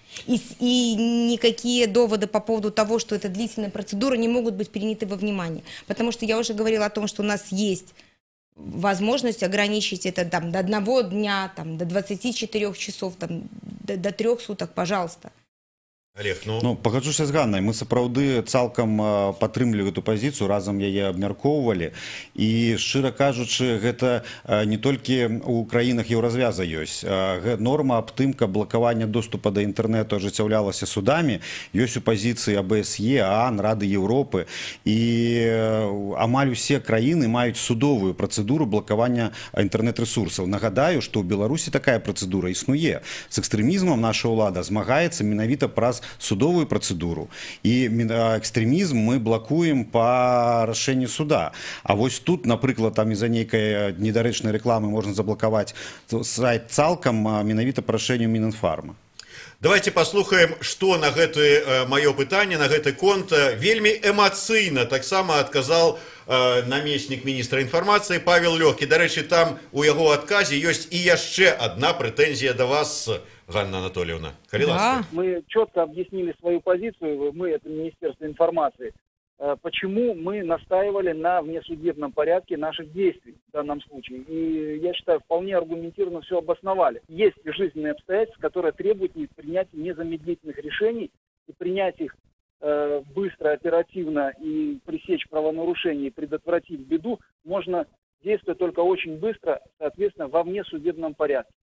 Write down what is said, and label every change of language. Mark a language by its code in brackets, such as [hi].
[ru] И никакие доводы по поводу того, что это длительная процедура, не могут быть приняты во внимание. Потому что я уже говорила о том, что у нас есть возможность ограничить это там, до 1 дня, там, до 24 часов, там, до 3 суток, пожалуйста. Олег, [be] ну, пагаджуся з Ганнай, мы сапраўды цалкам падтрымлівалі эту пазіцыю, разам яе абмяркоўвалі. І, шчыра кажучы, гэта не толькі ў краінах еўразвяза ёсць. Норма аб тым, каб блакаванне доступа да інтэрнэту ажыццяўлялася судамі, ёсць у пазіцыі АБСЕ, ААН, Рады Еўропы. І амаль усе краіны маюць судовую працэдуру блакавання інтэрнэт-рэсурсаў. Нагадаю, што ў Беларусі такая працэдура існуе. З экстрэмізмам наша ўлада змагаецца менавіта праз судовую процедуру. [ru] И экстремизм мы блокуем по решению суда. А вот тут, например, там из-за некой недоречной рекламы можно заблоковать сайт [be] цалком, менавіта [ru] по решению Мининфарма. [be] Давайте послухаем, что на гэта маё пытанне, на гэты конт вельмі эмацыйна таксама адказаў намеснік міністра інфармацыі Павел Лёгкі. Дарэчы, там у яго адказе ёсць і яшчэ одна прэтэнзія да вас, Ганна Анатольевна. [ru] Да. Мы четко объяснили свою позицию, мы, это Министерство информации, почему мы настаивали на внесудебном порядке наших действий в данном случае. И я считаю, вполне аргументированно все обосновали. Есть жизненные обстоятельства, которые требуют принятия незамедлительных решений, и принять их быстро, оперативно и пресечь правонарушение, и предотвратить беду можно, действуя только очень быстро, соответственно, во внесудебном порядке.